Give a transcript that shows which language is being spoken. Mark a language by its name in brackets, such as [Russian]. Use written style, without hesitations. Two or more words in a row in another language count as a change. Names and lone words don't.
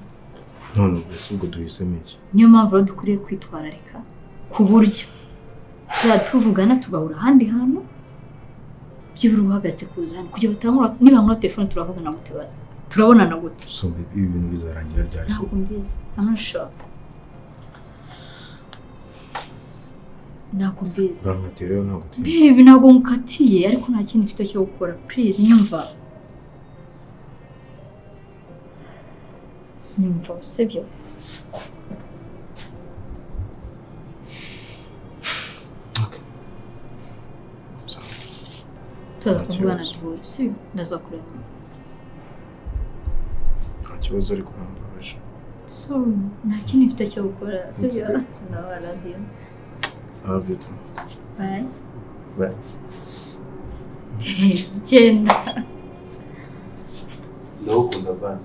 [Kinyarwanda] none ubwo duhisemo iki niyo mpamvu rero dukwiriye kwitwararika ku buryo tuvugana tugahura ahandi hantu byibura uhagaritse kuza hano kugira batangura niba nkora telefone turavugana gute basi turabonana gute so ibi bintu bizarangira ryari ntabwo mbizi [English] I'm not sure [Kinyarwanda] ntabwo mbizi baby ntabwo nkatiye ariko nta kintu mfite cyo gukora please nyumva sibyo tuza kuvugana duhure sibyo ndazakureba nta kibazo ariko nambabaje so nta kintu mfite cyo gukora sibyo nawe radio [English] I love you too. Bye. Bye. [Kinyarwanda] Genda. Ndagukunda basi.